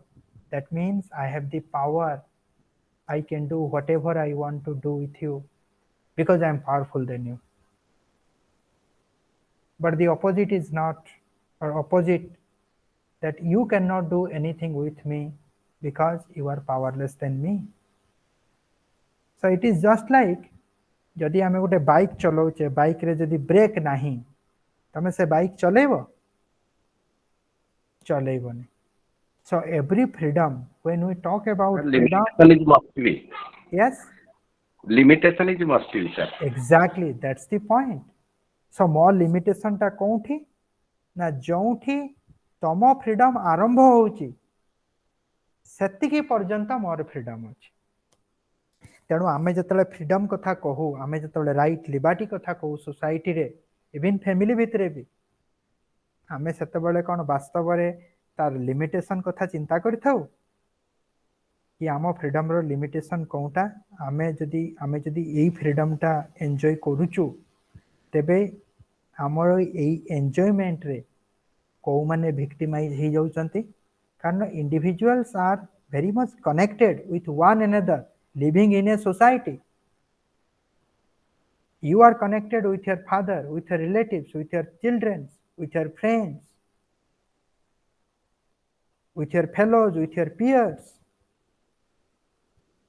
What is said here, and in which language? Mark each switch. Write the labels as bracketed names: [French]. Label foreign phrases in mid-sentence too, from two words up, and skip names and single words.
[English] That means I have the power. I can do whatever I want to do with you because I am powerful than you. But the opposite is not, or opposite, that you cannot do anything with me because you are powerless than me. So it is just like [Odia] ଯଦି ଆମେ ଗୋଟେ ବାଇକ ଚଳାଉଛେ, ବାଇକ ରେ ଯଦି ବ୍ରେକ ନାହିଁ ତମେ ସେ ବାଇକ ଚଳେଇବ, ଚଳେଇବନି. [English] So every freedom, when we talk about freedom, limitation is must be. Yes, Limitation is must be, sir. exactly, that's the point. So more limitation [Odia] ଟା କେଉଁଠି ନା ଯେଉଁଠି ତମ ଫ୍ରିଡମ ଆରମ୍ଭ ହେଉଛି ସେତିକି ପର୍ଯ୍ୟନ୍ତ ମୋର ଫ୍ରିଡମ ଅଛି. ତେଣୁ ଆମେ ଯେତେ ଫ୍ରିଡମ କଥା କହୁ, ଆମେ ଯେତେ [English] right liberty [Odia] କଥା କହୁ ସୋସାଇଟି ରେ, [English] even family [Odia] ଭିତରେ ବି, ଆମେ ସେତେ ବେଳେ କଣ ବାସ୍ତବ ରେ ତାର ଲିମିଟେସନ କଥା ଚିନ୍ତା କରିଥାଉ କି ଆମ ଫ୍ରିଡମ ର ଲିମିଟେସନ କେଉଁଠା. ଆମେ ଯଦି ଏଇ ଫ୍ରିଡମ ଟା ଏନଜୟ କରୁଛୁ, ତେବେ ଆମର ଏଇ ଏନଜୟମେଣ୍ଟ ରେ କେଉଁ ମାନେ ଭିକ୍ଟିମାଇଜ ହେଇ ଯାଉଛନ୍ତି, କାରଣ [English] individuals are very much connected with one another, living in a society. You are connected with your father, with your relatives, with your children, with your friends, with your fellows, with your peers.